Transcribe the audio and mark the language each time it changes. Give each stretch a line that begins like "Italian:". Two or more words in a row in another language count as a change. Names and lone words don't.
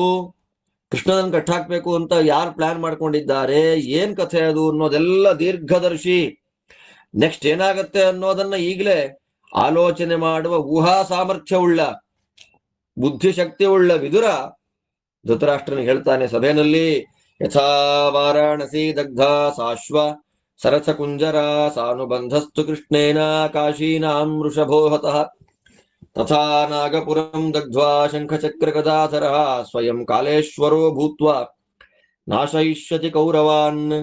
Kannada: ಕೃಷ್ಣನನ್ನು ಕಟ್ಟಾಕ್ಬೇಕು ಅಂತ ಯಾರು ಪ್ಲಾನ್ ಮಾಡ್ಕೊಂಡಿದ್ದಾರೆ, ಏನ್ ಕಥೆ ಅದು ಅನ್ನೋದೆಲ್ಲ ದೀರ್ಘದರ್ಶಿ. ನೆಕ್ಸ್ಟ್ ಏನಾಗತ್ತೆ ಅನ್ನೋದನ್ನ ಈಗಲೇ ಆಲೋಚನೆ ಮಾಡುವ ಊಹಾ ಸಾಮರ್ಥ್ಯವುಳ್ಳ, ಬುದ್ಧಿಶಕ್ತಿ ಉಳ್ಳ ವಿದುರ ಧೃತರಾಷ್ಟ್ರನಿಗೆ ಹೇಳ್ತಾನೆ ಸಭೆಯಲ್ಲಿ,
Sanskrit: ಯಥಾ ವಾರಾಣಸಿ ದಗ್ಧ ಸಾಶ್ವ ಸರಸ ಕುಂಜರ ಸಾನುಬಂಧಸ್ತು ಕೃಷ್ಣೇನ ಕಾಶೀನಾಂ ವೃಷಭೋಹತಃ ತಥಾ ನಾಗಪುರಂ ದಗ್ಧ್ವಾ ಶಂಖಚಕ್ರ ಗದಾಧರಃ ಸ್ವಯಂ ಕಾಲೇಶ್ವರೋ ಭೂತ್ವಾ ನಾಶಯಿಷ್ಯತಿ ಕೌರವಾನ್